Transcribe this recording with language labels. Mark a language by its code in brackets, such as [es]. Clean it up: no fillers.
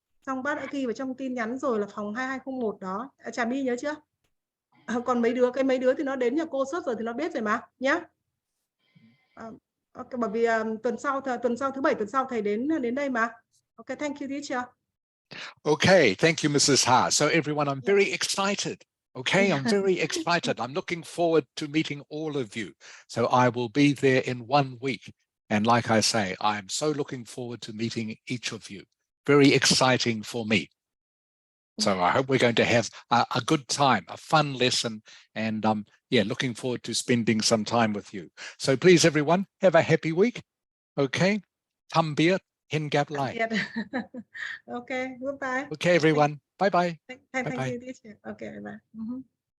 [vi] Xong bác đã ghi vào trong tin nhắn rồi, là phòng 2201 đó. Trà My nhớ chưa? Còn mấy đứa thì nó đến nhà cô suốt rồi thì nó biết rồi mà nhá. Okay, bởi vì tuần sau thứ bảy tuần sau thầy đến đây mà. [en] Okay, thank you teacher. Okay, thank you, Mrs. Ha. So everyone, I'm very excited. Okay, I'm very excited. I'm looking forward to meeting all of you. So I will be there in 1 week. And like I say, I'm so looking forward to meeting each of you. Very exciting for me. So I hope we're going to have a good time, a fun lesson, and yeah, looking forward to spending some time with you. So please, everyone, have a happy week. [vi] Okay, Thăm biệt, hẹn gặp lại. [en] Okay, goodbye. Okay, everyone. Bye-bye. Thank you teacher. Okay, bye.